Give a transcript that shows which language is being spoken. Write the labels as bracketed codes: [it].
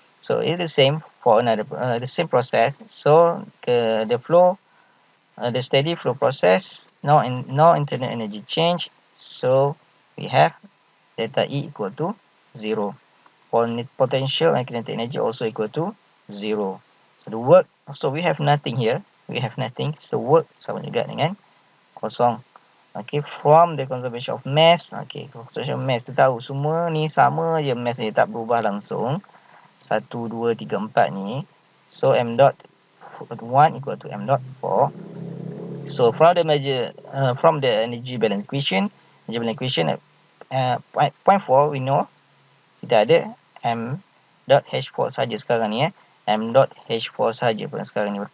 [en] So it's the same for another the same process. So the flow, the steady flow process, no internal energy change. So we have delta E equal to 0. Potential and kinetic energy also equal to 0. So the work, so we have nothing here. We have nothing. [ms] So work sama juga dengan kosong. [en] Okay, from the conservation of mass. Okay, conservation of mass. [ms] Kita tahu semua ni sama je mass ni, tak berubah langsung. [en] 1, 2, 3, 4 ni. So m dot 1 equal to m dot 4. So from the energy balance equation, point 4 we know [ms] kita ada m dot h4 saja sekarang ni [en] m dot h4 saja pada sekarang ni.